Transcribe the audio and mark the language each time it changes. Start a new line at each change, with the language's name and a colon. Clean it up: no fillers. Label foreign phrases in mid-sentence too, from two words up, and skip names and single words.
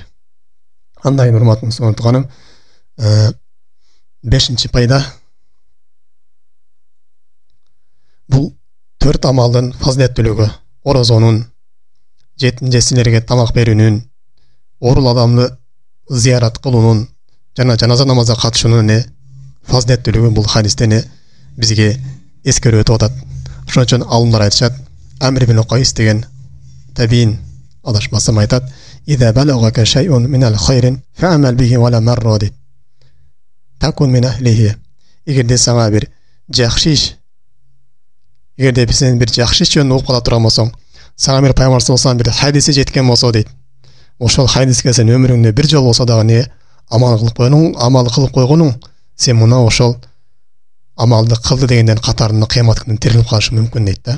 Kyrgyz: Андай урматтуу мусулман туганым, 5-нчи пайда бул 4 амалдын фазилеттүүлүгү, орозонун, жетин-жесирлерге тамак берүүнүн, орул адамды зиярат кылуунун жана жаназа намазына катышуунун фазилеттүүлүгү бул хадистени бизге эскерүү өтүп атат. Ошон үчүн алымдар айтышат, Амр ибн Кайс деген табиин адашмасам айтат,
Arabic: "إذا بلغك شيء من الخير فاعمل به ولو مرة"
Kyrgyz: дейт.
Arabic: تكن من أهله.
Kyrgyz: Эгерде сага бир жакшы иш, эгерде сен бир жакшы иш жөнүндө окуп кала турган болсоң, сага бир пайгамбар
Arabic: صلى الله عليه
Kyrgyz: хадиси жеткен болсо дейт. Ошол хадиске сен өмүрүңдө бир жол болсо дагы амал кылып койгонуң, сен мына ошол амалды кылды дегенден катарында кыямат күнү тирилип калышы мүмкүн дейт да.